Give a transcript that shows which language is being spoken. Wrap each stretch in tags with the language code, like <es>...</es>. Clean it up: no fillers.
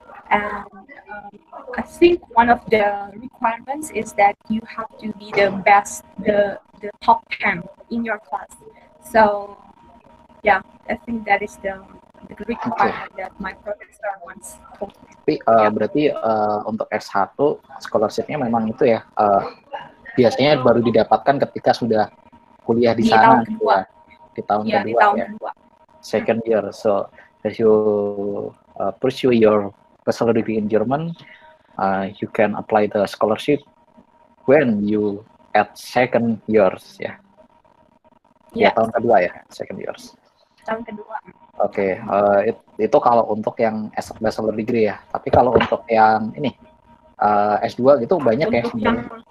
<en>And I think one of the requirements is that you have to be the best, the top 10 in your class. So yeah, I think that is the requirement that my professor once told me.</en> <id>Tapi berarti untuk S1 scholarship-nya memang itu ya, biasanya baru didapatkan ketika sudah kuliah di sana gitu ya, di tahun kedua ya.</id> <en>Second year. So as you pursue your bachelor degree in German, you can apply the scholarship when you at second years ya.</en> <id>Ya, tahun kedua ya,</id> <en>second years.</en> <id>Tahun kedua. Oke, itu kalau untuk yang bachelor degree ya. Tapi kalau untuk yang ini S2 gitu banyak ya sebenarnya.</id>